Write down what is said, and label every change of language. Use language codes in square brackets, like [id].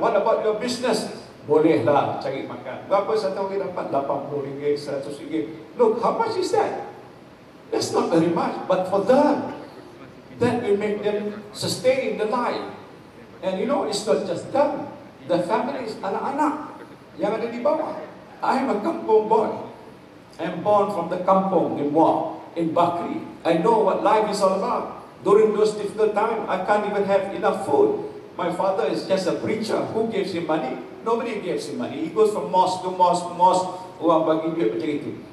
[en] What about your business? [ms] Bolehlah cari makan. Berapa satu hari dapat? RM80, RM100. [en] Look, how much is that? That's not very much. But for them, that will make them sustain the life. And you know, it's not just them. The families, [ms] anak-anak yang ada di bawah. [en] I'm a kampung boy. I'm born from the kampung in Muar, in Bakri. I know what life is all about. During those difficult times, I can't even have enough food. My father is just a preacher. Who gives him money? Nobody gives him money. He goes from mosque to mosque to mosque. [ms] Orang bagi duit macam itu.